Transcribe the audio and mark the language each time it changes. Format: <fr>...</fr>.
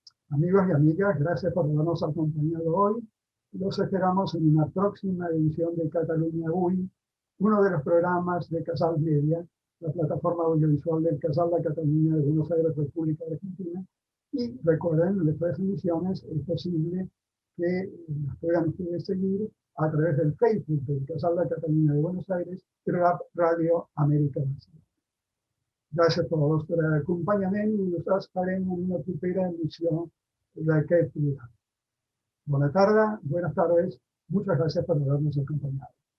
<es>Amigos y amigas, gracias por habernos acompañado hoy. Los esperamos en una próxima edición de Catalunya Avui, uno de los programas de Casal Media, la plataforma audiovisual del Casal de Cataluña de Buenos Aires, República Argentina. Y recuerden, después de emisiones es posible que nos puedan ustedes seguir a través del Facebook del Casal de Cataluña de Buenos Aires y Radio América Latina. Gracias por</es> <ca>vostre acompanyament i nosaltres farem una propera emissió d'aquest programa.</ca> <es>Buenas tardes, muchas gracias por habernos acompañado.</es>